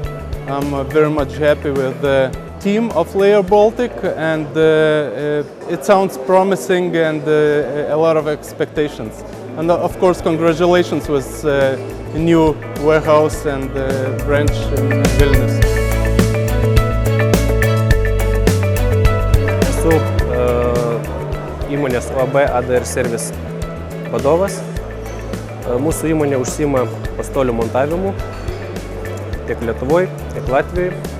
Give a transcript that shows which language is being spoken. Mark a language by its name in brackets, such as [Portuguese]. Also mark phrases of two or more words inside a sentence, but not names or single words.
[English] I'm very much happy with the team of Layer Baltic, and it sounds promising and a lot of expectations. And of course, congratulations with a new warehouse and branch in Vilnius. [Lithuanian] Esu įmonės OAB ADR Service vadovas. Mūsų įmonė užsiima pastolių montavimu tiek Lietuvoje, tiek Latvijoje.